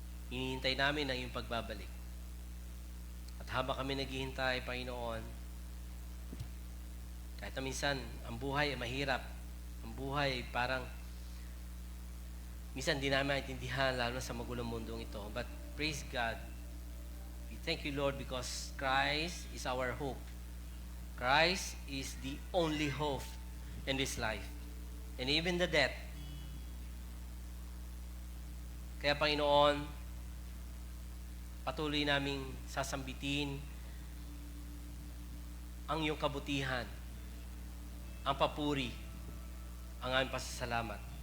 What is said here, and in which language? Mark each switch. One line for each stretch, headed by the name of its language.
Filipino: Hinihintay namin ang iyong pagbabalik. At habang kami naghihintay, Panginoon, kahit na minsan, ang buhay ay mahirap. Ang buhay ay parang, minsan di namin maintindihan, lalo sa magulong mundong ito.
English: But praise God, we thank you, Lord, because Christ is our hope. Christ is the only hope in this life. And even the death.
Filipino: Kaya, Panginoon, patuloy naming sasambitin ang iyong kabutihan, ang papuri, ang aming pasasalamat.